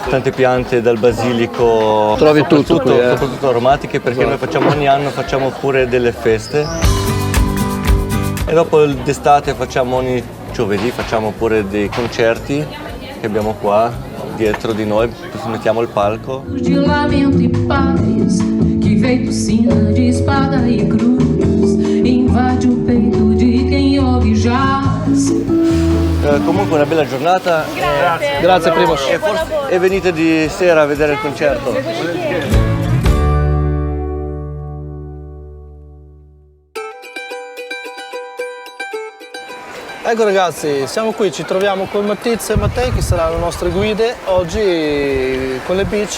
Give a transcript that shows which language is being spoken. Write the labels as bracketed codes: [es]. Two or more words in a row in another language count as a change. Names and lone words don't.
[it] tante piante, dal basilico, Trovi tutto qui, soprattutto aromatiche, perché noi facciamo ogni anno pure delle feste. E dopo d'estate ogni giovedì facciamo pure dei concerti che abbiamo qua dietro di noi, mettiamo il palco. [pt] De lamento e paz, que veio tossina de espada e cruz, invade o peito de quem ouve jazz. [it] Comunque una bella giornata. Grazie Primož. E venite di sera a vedere il concerto. Ecco ragazzi, siamo qui, ci troviamo con Mattiz e Mattei che saranno le nostre guide oggi con le bici.